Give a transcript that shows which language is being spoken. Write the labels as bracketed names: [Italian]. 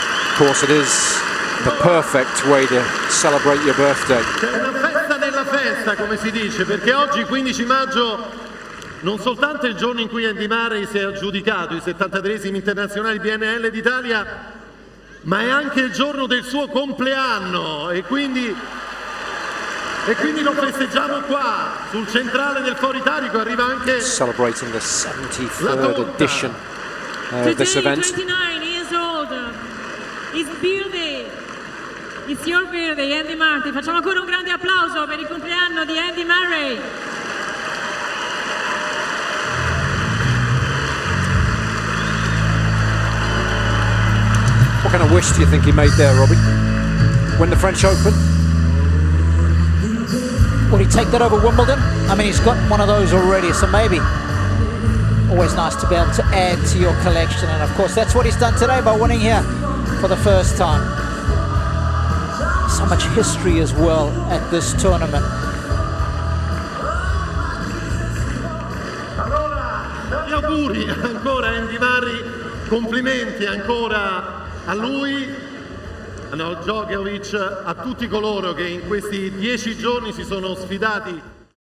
[English] Of course, it is the perfect way to celebrate your birthday. [Italian] C'è una festa nella festa, come si dice, perché oggi, 15 maggio, non soltanto è il giorno in cui Andy Murray si è aggiudicato i 73esimi internazionali BNL d'Italia, ma è anche il giorno del suo compleanno e quindi lo festeggiamo qua, sul centrale del Foro Italico. Arriva anche [English] celebrating the 73rd edition of this event. 29 years old. It's birthday. It's your birthday, Andy Murray. [Italian] Facciamo ancora un grande applauso per il compleanno di Andy Murray. [English] What kind of wish do you think he made there, Robbie? Win the French Open? Will he take that over Wimbledon? I mean, he's got one of those already, so maybe. Always nice to be able to add to your collection, and of course that's what he's done today by winning here for the first time. So much history as well at this tournament. [Italian] Gli auguri ancora a Andy Murray, complimenti ancora a lui, a Djokovic, a tutti coloro che in questi 10 giorni si sono sfidati